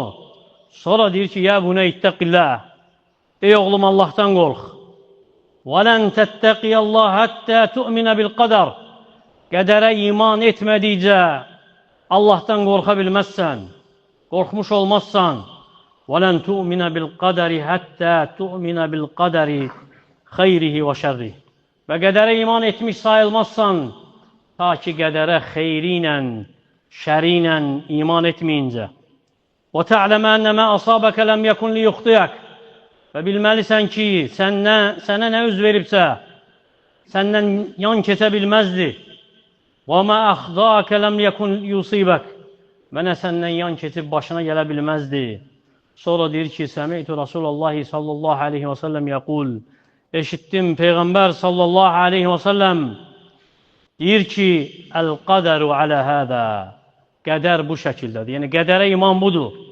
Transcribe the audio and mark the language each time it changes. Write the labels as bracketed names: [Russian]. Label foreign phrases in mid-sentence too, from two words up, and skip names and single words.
[Azerbaijani] Sonra deyir ki, [Arabic] يا بني اتق الله. [Azerbaijani] Ey oğlum, Allahdan qorx. [Arabic] ولن تتقي الله حتى تؤمن بالقدر. [Azerbaijani] Qədərə iman etmədikcə Allahdan qorxa bilməzsən, qorxmuş olmazsan. [Arabic] وَلَنْ تُؤْمِنَ بِالْقَدَرِ حَتَّى تُؤْمِنَ بِالْقَدَرِ خَيْرِهِ وَشَرِّهِ. [Azerbaijani] Və qədərə iman etmiş sayılmazsan, ta ki qədərə xeyri ilə, şəri ilə iman etməyincə. [Arabic] وَتَعْلَمَ أَنَّ مَا أَصَابَكَ لَمْ يَكُنْ لِيُخْطِئَكَ. [Azerbaijani] Və bilməlisən ki, sənə nə üz veribsə, səndən yan keçə bilməzdi. [Arabic] وَمَا أَخْضَاكَ لَمْ يَكُنْ يُصِيبَكَ. [Azerbaijani] Və nə səndən yan keçib başına gələ bilməzdi. Sonra deyir ki, [Arabic] سمعت رسول الله صلى الله عليه وسلم يقول. [Azerbaijani] Eşitdim Peyğəmbər [Arabic] صلى الله عليه وسلم [Azerbaijani] deyir ki, [Arabic] القدر على هذا. [Azerbaijani] Qədər bu şəkildədir. Yəni, qədərə iman budur.